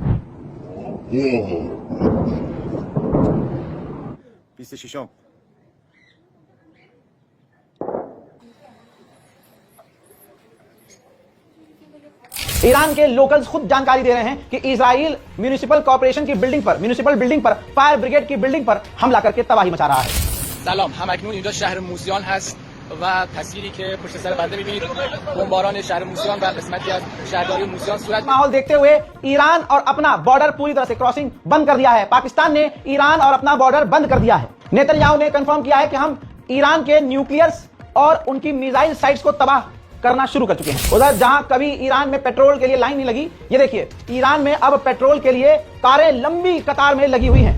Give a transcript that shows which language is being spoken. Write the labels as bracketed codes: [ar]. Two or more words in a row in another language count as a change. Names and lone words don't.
[hi] ईरान के लोकल्स खुद जानकारी दे रहे हैं कि इजराइल [en] municipal corporation [hi] की बिल्डिंग पर, [en] municipal building [hi] पर, [en] fire brigade [hi] की बिल्डिंग पर हमला करके तबाही मचा रहा है। [fa] سلام، همکنون اینجا شهر موسیان هست و تصویری که پشت سر بنده می‌بینید بمباران شهر موسیان و قسمتی از شهرداری موسیان صورت [hi] माहौल देखते हुए ईरान और अपना बॉर्डर पूरी तरह से क्रॉसिंग बंद कर दिया है। पाकिस्तान ने ईरान और अपना बॉर्डर बंद कर दिया है। नेतन्याहू ने कंफर्म किया है कि हम ईरान के न्यूक्लियर्स और उनकी [en] missile sites [hi] को तबाह करना शुरू कर चुके हैं। उधर जहां कभी ईरान में पेट्रोल के लिए लाइन नहीं लगी, ये देखिए ईरान में अब पेट्रोल के लिए कारें लंबी कतार में लगी हुई हैं।